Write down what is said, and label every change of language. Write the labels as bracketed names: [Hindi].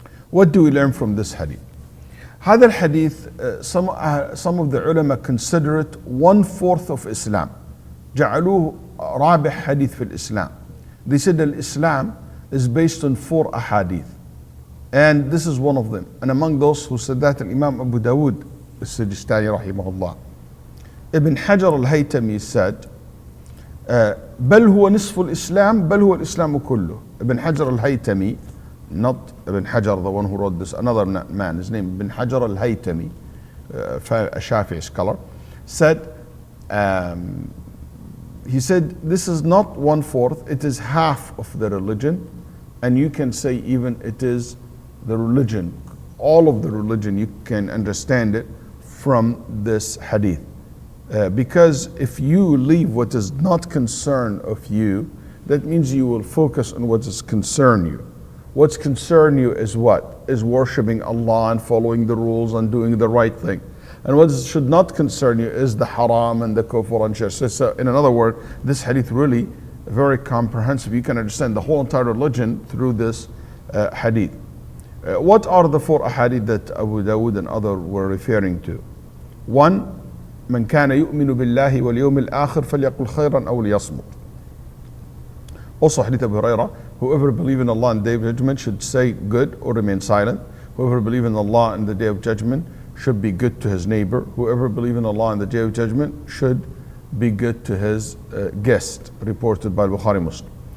[English] What do we learn from this hadith? [Arabic] هذا الحديث [English] some of the ulama consider it 1/4 of Islam. [Arabic] جعلوه رابع حديث في الإسلام. [English] They said that Islam is based on 4 ahadith. And this is one of them. And among those who said that, Imam Abu Dawud al-Sijistani rahimahullah. Ibn Hajar al-Haytami said, [Arabic] بل هو نصف الإسلام بل هو الإسلام كله. [English] Ibn Hajar al-Haytami, not Ibn Hajar, the one who wrote this, another man, his name Ibn Hajar al-Haytami, a Shafi'i scholar, said, he said, this is not 1/4, it is half of the religion, and you can say even it is the religion, all of the religion, you can understand it from this hadith. Because if you leave what is not concern of you, that means you will focus on what is concern you. What's concern you is what? Is worshipping Allah and following the rules and doing the right thing. And what should not concern you is the haram and the kufr and shirk. So in another word, this hadith really very comprehensive. You can understand the whole entire religion through this hadith. What are the 4 ahadith that Abu Dawud and others were referring to? [Arabic] 1, من كان يؤمن بالله واليوم الآخر فليقل خيرا أو ليصمت. [English] Also hadith Abu Hurairah, whoever believes in Allah and the day of judgment should say good or remain silent. Whoever believes in Allah and the day of judgment should be good to his neighbor. Whoever believes in Allah and the day of judgment should be good to his guest, reported by Bukhari Muslim.